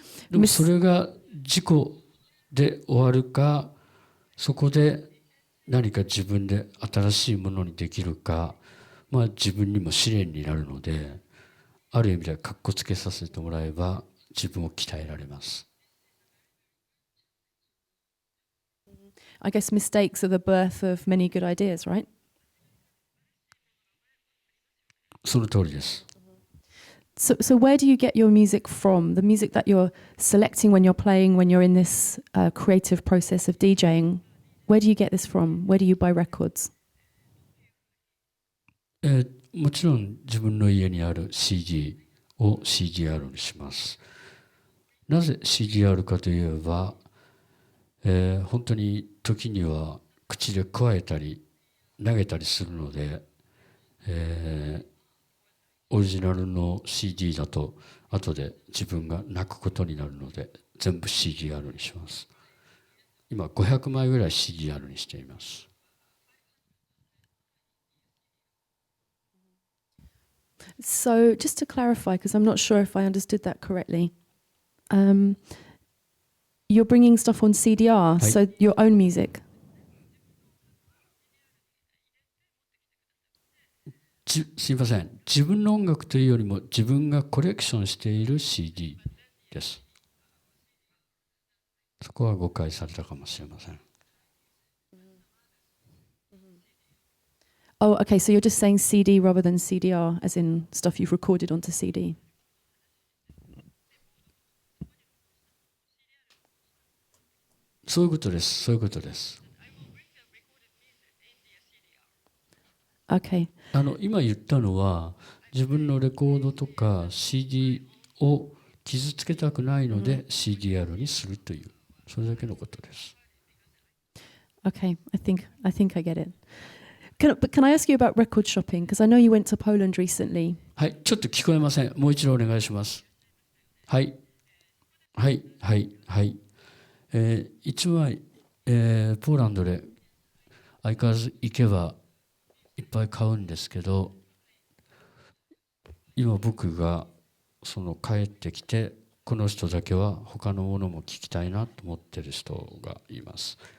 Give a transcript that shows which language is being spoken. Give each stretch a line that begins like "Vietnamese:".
Japanese: でもそれが事故で終わるか、そこで何か自分で新しいものにできるか、まあ自分にも試練になるので、ある意味ではかっこつけさせてもらえば自分を鍛えられます。
English: I guess mistakes are the birth of many good ideas, right?
Japanese: その通りです。
English: So where do you get your music from? The music that you're selecting when you're playing, when you're in this creative process of DJing, where do you get this from? Where do you buy records?
Japanese: もちろん自分の家にある CD を CDR にします。なぜ CDR かといえば、本当に時には口でくわえたり投げたりするので、オリジナルの CD だと後で自分が泣くことになるので全部 CDR にします。今500枚ぐらい CDR にしています。
English: So just to clarify, because I'm not sure if I understood that correctly, you're bringing stuff on CDR, so your own music.
Japanese: すいません。自分の音楽というよりも自分がコレクションしている CD です。そこは誤解されたかもしれません。
English: Oh, okay, so you're just saying CD rather than CDR, as in stuff you've recorded onto CD.
Japanese: そういうことです。そういうことです。
English: Okay.
Japanese: 今言ったのは自分のレコードとか CD を傷つけたくないので CDR にするという、それだけのことです。
English: Okay, I think I get it. But can I ask you about record shopping? Because I know you went to Poland recently.
Japanese: はい、ちょっと聞こえません。もう一度お願いします。はい、はい、はい、はい。一枚、ポーランドで相変わらず行けばいっぱい買うんですけど、今僕がその帰ってきてこの人だけは他のものも聞きたいなと思ってる人がいます。